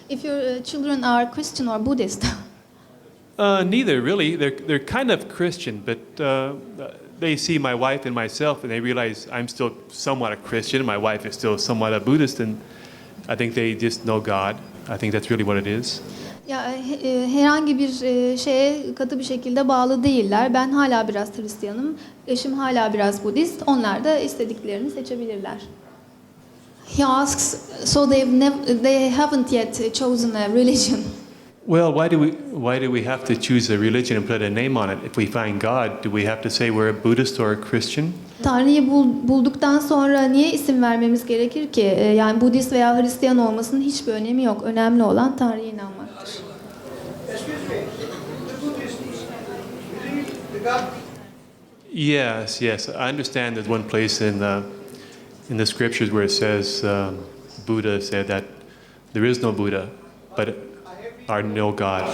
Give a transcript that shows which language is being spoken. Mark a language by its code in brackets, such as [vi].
[en] If your children are Christian or Buddhist. Neither really. They're kind of Christian, but they see my wife and myself, and they realize I'm still somewhat a Christian. My wife is still somewhat a Buddhist, and I think they just know God. I think that's really what it is. [tr] Ya herhangi bir şeye katı bir şekilde bağlı değiller. Ben hala biraz Hristiyanım. Eşim hala biraz Budist. Onlar da istediklerini seçebilirler. [en] He asks, so they haven't yet chosen a religion. Well, why do we have to choose a religion and put a name on it? If we find God, do we have to say we're a Buddhist or a Christian? [tr] Tanrı'yı bulduktan sonra niye isim vermemiz gerekir ki? Yani Budist veya Hristiyan olmasının hiçbir önemi yok. Önemli olan Tanrı'ya inanmaktır. [en] Excuse me, the Buddhists believe the God. Yes. I understand there's one place in the scriptures where it says Buddha said that there is no Buddha, but are no God.